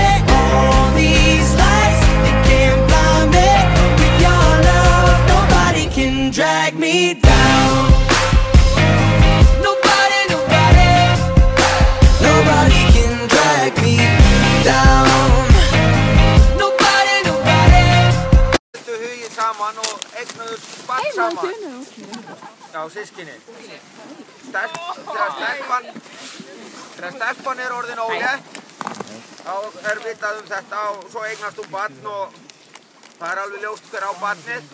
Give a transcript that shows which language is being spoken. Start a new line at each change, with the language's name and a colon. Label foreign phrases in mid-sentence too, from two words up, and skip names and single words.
English: All these lights, they can't blind me. With your love, nobody can drag me down. Nobody can drag me down.
Icelandic: Þau hugið saman og eignuðu barn saman. Já, systkini. Þegar stelpan er orðin ólétt, þá er vitað þetta og svo eignast þú barn og það er alveg ljóst hver á barnið.